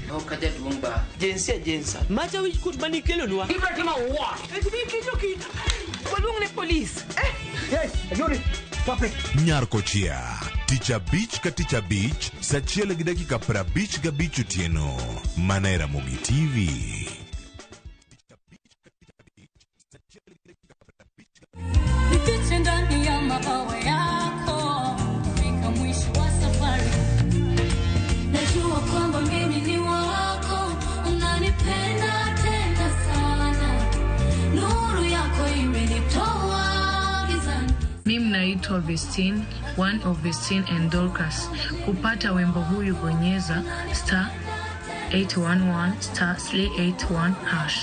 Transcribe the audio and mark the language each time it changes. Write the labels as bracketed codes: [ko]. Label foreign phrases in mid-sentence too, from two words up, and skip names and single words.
[luo] Ok jaduong' ba. Jensa. Macha wich kut mani kelonwa. Ibiro timo what? Kicho. Waluong ne polis. Yes, ayuri. Topic. Nyarko chia. Ticha Beach ka Ticha Beach, sa 1:55 otieno. Mana e Ramogi TV. [sw] Nifiche ndani ya mabawa yako, fika mwisho wa safari. Najua kwamba mimi ni wako, unanipenda tena sana. Nuru yako imenitoa gizani. Mimi naitwa Vestine, [en] one of Vestine and Dorcas. [sw] Kupata wimbo huyu bonyeza *811*81#.